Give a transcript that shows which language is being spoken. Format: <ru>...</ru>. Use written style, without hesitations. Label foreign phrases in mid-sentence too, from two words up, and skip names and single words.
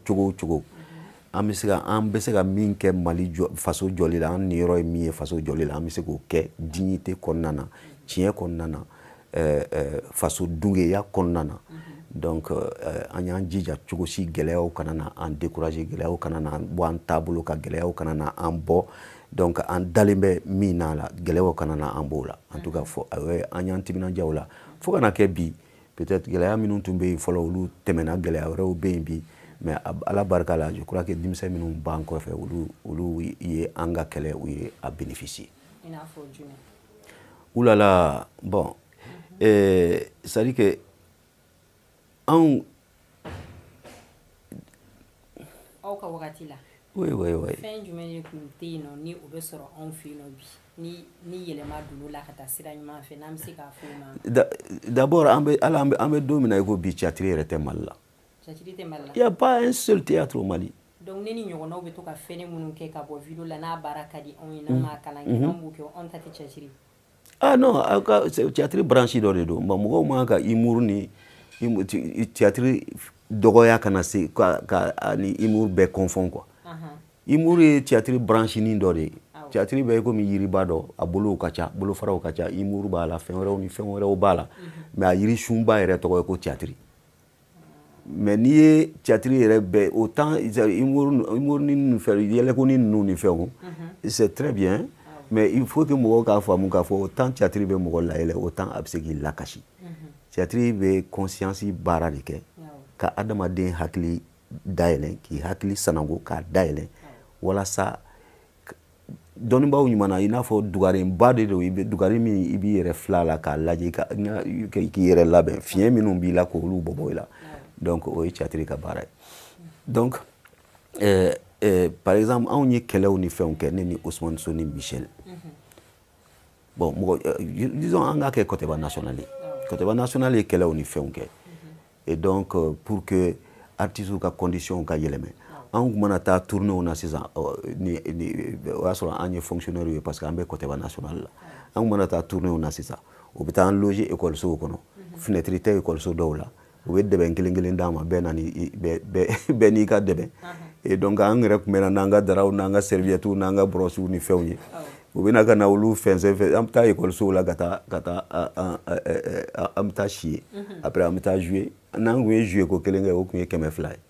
<bm>cogo o cogo an bɛ se ka min kɛ Mali faso jɔli la an niyɔrɔ ye min ye faso jɔli la an bɛ se k'o kɛ dignité kɔnɔna na tiɲɛ kɔnɔna na faso dungeya kɔnɔna na donc an y'an jija cogo si gɛlɛyaw kana na an décourager gɛlɛyaw kana na bɔ an taabolo ka gɛlɛyaw kana na an bɔ donc an dalen bɛ min na la gɛlɛyaw kana na an b'o la</bm> <fr>en tout cas</fr> <bm>an y'an timinandiya o la fo kana kɛ bi peut-être gɛlɛya minnu tun bɛ yen fɔlɔ olu tɛmɛna gɛlɛya wɛrɛw bɛ yen bi</bm> <fr>mais Ala</fr> <bm>barika la</bm> <fr>je crois que</fr> <bm>denmisɛn minnu b'an kɔfɛ olu ye an ka kɛlɛ u ye a bénéficier. I n'a fɔ jumɛn?</bm> <fr>Oulala bon c'est-à-dire que aw</fr> <bm>ka wagati la</bm> <fr>oui</fr> <bm>fɛn jumɛn de tun tɛ yen nɔ ni o bɛ sɔrɔ anw fɛ yen nɔ bi ni yɛlɛma donn'o la ka taa sira ɲuman fɛ n'an bɛ se k'a fɔ o ma. D'abord an bɛ don min na i ko bi catiri yɛrɛ tɛ Mali la. Catiri tɛ Mali la.</bm> <fr>Il y a pas un seul théâtre au Mali.</fr> <bm>Donc ne ni ɲɔgɔnnaw bɛ to ka fɛn minnu kɛ ka bɔ vidéo la n'a baara ka di anw ye n'an m'a kalan kɛ anw b'o kɛ anw ta tɛ catiri.</bm> <fr>Ah non</fr> <bm>aw ka</bm> <fr>théâtre branche</fr> <bm>dɔ de don mɔgɔw man ka humour ni théâtre dɔgɔya kana se ka ni humour bɛɛ</bm> <fr>confond quoi.</fr> <bm>Humour ye</bm> <fr>théâtre branche</fr> <bm>ni dɔ de ye. Théâtre bɛɛ komi yiriba dɔ a bolow ka ca bolofaraw ka ca humour b'a la fɛn wɛrɛw ni fɛn wɛrɛw b'a la mais a yirisunba yɛrɛ tɔgɔ ye ko théâtre. Mais n'i ye théâtre yɛrɛ bɛɛ</bm> <fr>autant humour</fr> <bm>ni ninnu fɛn yɛlɛko ni ninnu ni fɛnw</bm> <fr>c'est très bien mais il faut que</fr> <bm>mɔgɔw k'a faamu k'a fɔ</bm> <fr>autant théâtre</fr> <bm>bɛ mɔgɔ layɛlɛ autant a bɛ se k'i lakasi. Théâtre bɛ conscience baara de kɛ ka adamaden hakili dayɛlɛ k'i hakili sanango k'a dayɛlɛ walasa dɔnnibaaw ɲuman na i n'a fɔ dugarenba de don dugaren min i b'i yɛrɛ filɛ a la k'a lajɛ k'i yɛrɛ labɛn fiɲɛ minnu b'i la k'olu bɔbɔ i la donc o ye théâtre ka baara ye</bm> <fr>donc par exemple</fr> <bm>anw ye kɛlɛw ni fɛnw kɛ ne ni Ousmane So ni Michel</bm> <fr>bon disons</fr> <bm>an k'a kɛ Koteba national ye Koteba national ye kɛlɛw ni fɛnw kɛ</bm> <fr>et donc pour que</fr> <bm>artistes ka conditions ka yɛlɛmɛ an tun mana taa tournéw na sisan o y'a sɔrɔ an ye fonctionnaire ye</bm> <fr>parce que</fr> <bm>an bɛ Koteba national la an tun mana taa tournéw na sisan o bɛ taa an loger école so kɔnɔ fenêtre tɛ école so dɔw la u bɛ dɛbɛn kelen d'an ma bɛɛ n'i ka dɛbɛn</bm> <fr>et donc</fr> <bm>an yɛrɛ tun bɛ na n'an ka daraw n'an ka serviettes n'an ka brosses ni fɛnw ye u bɛ na ka na olu fɛnsɛn an bɛ taa école so la ka taa an bɛ taa si ye après an bɛ taa jouer n'an tun ye jouer ko kelen kɛ o tun ye 200 ye.</bm>